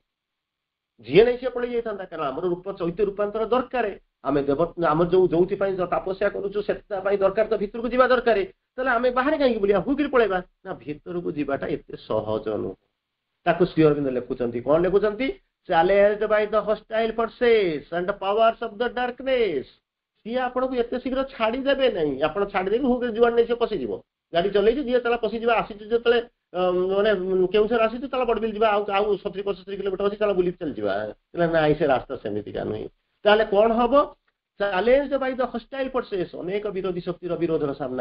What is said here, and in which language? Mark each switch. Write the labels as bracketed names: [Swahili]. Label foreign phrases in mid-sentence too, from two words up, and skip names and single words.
[Odia] ଯାଇଥାନ୍ତା କାରଣ ଆମର ରୂପ ଚୈତ୍ୟ ରୂପାନ୍ତର ଦରକାର ଆମେ ଆମର ଯୋଉଥିପାଇଁ ତପସ୍ୟା କରୁଛୁ ସେଥି ପାଇଁ ଦରକାର ତ ଭିତରକୁ ଯିବା ଦରକାର ତାହେଲେ ଆମେ ବାହାରେ କାହିଁକି ବୁଲିବା ହୁକିରି ପଳେଇବା ନା ଭିତରକୁ ଯିବାଟା ଏତେ ସହଜ ନୁହଁ ତାକୁ ଶ୍ରୀ ଅରବିନ୍ଦ ଲେଖୁଛନ୍ତି କଣ ଲେଖୁଛନ୍ତି [English] challenged by the hostile forces and the powers of the darkness [Odia] ସିଏ ଆପଣଙ୍କୁ ଏତେ ଶୀଘ୍ର ଛାଡିଦେବେ ନାହିଁ ଆପଣ ଛାଡିଦେବି ହୁକିରି ଯୁଆଡେ ନେଇ ସିଏ ପଶିଯିବ ଗାଡି ଚଲେଇଛି ଯିଏ ତାହେଲେ ପଶିଯିବା ଆସିଛୁ ଯେତେବେଳେ ମାନେ କେଉଁଥର ଆସିଛୁ ତାହେଲେ ବଡବିଲ ଯିବା ଆଉ 70-75 କିଲୋମିଟର ଅଛି ତାହେଲେ ବୁଲିକି ଚାଲିଯିବା ନାଇଁ ସେ ରାସ୍ତା ସେମିତିକା ନୁହେଁ ତାହେଲେ କଣ ହବ [English] challenged by the hostile forces [Odia] ଅନେକ ବିରୋଧୀ ଶକ୍ତିର ବିରୋଧର ସାମ୍ନା